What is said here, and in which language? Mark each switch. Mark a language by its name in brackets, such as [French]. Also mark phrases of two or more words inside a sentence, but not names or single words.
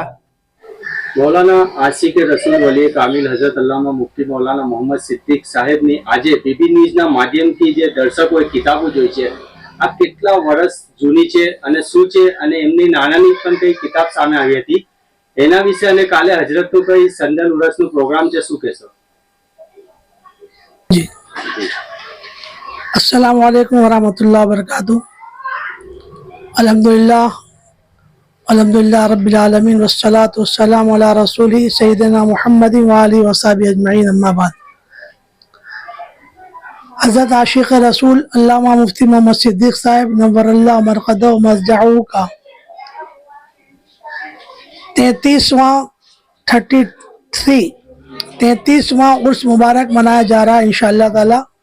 [Gujarati] મૌલાના આશિકે રસૂલ વલી કામિલ હઝરત અલ્લામા મુફ્તી મૌલાના મોહમ્મદ સિદ્દીક સાહેબની આજે બીબી ન્યૂઝના માધ્યમથી જે દર્શકોએ કિતાબો જોઈ છે, આ કેટલા વર્ષ જૂની છે અને શું છે, અને એમની નાનાની પણ કઈ કિતાબ સામે આવી હતી એના વિશે, અને કાલે હજરતનું કઈ સંદલ ઉરસનું પ્રોગ્રામ છે, શું કહેશો? [Arabic] जी السلام عليكم ورحمة الله وبركاته. الحمد لله رب العالمين والصلاة والسلام على رسوله سيدنا محمد وآله وصحبه أجمعين أما بعد. [Urdu] حضرت عاشق رسول علامہ مفتی محمد صدیق صاحب [Arabic] نور الله مرقده ومزدعه [Urdu] کا 33واں عرس مبارک منایا جا رہا ہے [Arabic] إن شاء الله تعالى.